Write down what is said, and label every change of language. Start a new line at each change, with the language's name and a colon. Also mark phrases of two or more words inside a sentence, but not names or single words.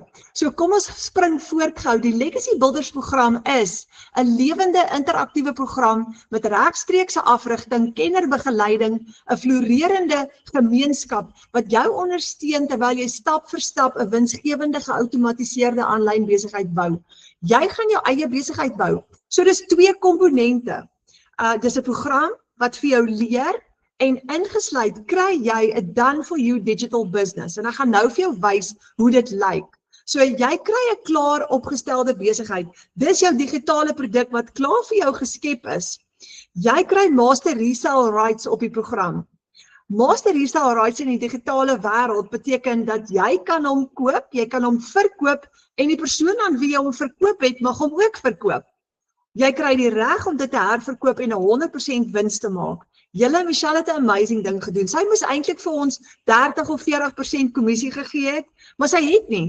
Afrikaans: So kom ons spring voort gou. Die Legacy Builders program is 'n lewende interaktiewe program met regstreekse afrigting, kennerbegeleiding, 'n floreerende gemeenskap wat jou ondersteun terwyl jy stap vir stap 'n winsgewende geoutomatiseerde aanlyn besigheid bou. Jy gaan jou eie besigheid bou. So dis twee komponente. Dis 'n program wat vir jou leer. En ingesluit kry jy 'n
English: done for you digital business.
Afrikaans: En ek gaan nou vir jou wys hoe dit lyk. So jy kry 'n klaar opgestelde besigheid. Dis jou digitale produk wat klaar vir jou geskep is. Jy kry
English: master resale rights
Afrikaans: op die program.
English: Master Resale Rights
Afrikaans: in die digitale wêreld beteken dat jy kan hom koop, jy kan hom verkoop en die persoon aan wie jy hom verkoop het, mag hom ook verkoop. Jy kry die reg om dit te herverkoop en 100% wins te maak. Julle Michelle het 'n amazing ding gedoen. Sy moes eintlik vir ons 30 of 40% kommissie gegee het, maar sy het nie.